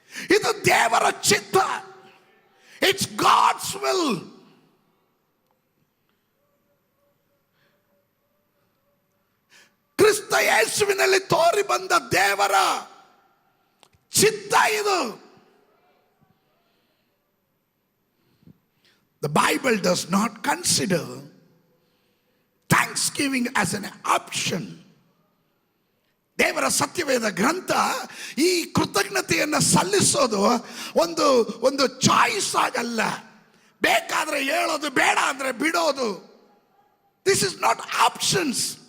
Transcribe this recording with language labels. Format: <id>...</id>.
<kn>ಇದು ದೇವರ ಚಿತ್ತ.</kn> <en>It's God's will.</en> <kn>ಕ್ರಿಸ್ತ ಯೇಸುವಿನಲ್ಲಿ ತೋರಿ ಬಂದ ದೇವರ ಚಿತ್ತ ಇದು.</kn> <en>The Bible does not consider thanksgiving as an option.</en> <kn>ದೇವರ ಸತ್ಯವೇದ ಗ್ರಂಥ ಈ ಕೃತಜ್ಞತೆಯನ್ನು ಸಲ್ಲಿಸೋದು ಒಂದು ಚಾಯ್ಸ್ ಆಗಲ್ಲ. ಬೇಕಾದ್ರೆ ಹೇಳೋದು, ಬೇಡ ಅಂದ್ರೆ ಬಿಡೋದು.</kn> <en>This is not options.</en>